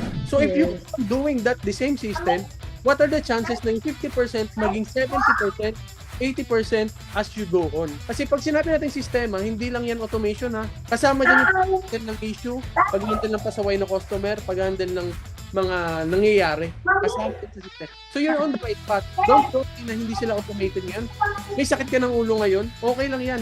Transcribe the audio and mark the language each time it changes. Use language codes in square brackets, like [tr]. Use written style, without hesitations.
[en] So if you're doing that, the same system, what are the chances [tl] na yung 50% maging 70%, 80% [en] as you go on? [tl] Kasi pag sinabi natin sistema, hindi lang yan automation ha. Kasama dyan yung pag-handle ng issue, pag-handle ng pasaway ng customer, pag-handle ng mga nangyayari. Kasama dyan sa system. [en] So you're on the right path. Don't think [tl] na hindi sila automated yan. May sakit ka ng ulo ngayon, okay lang yan.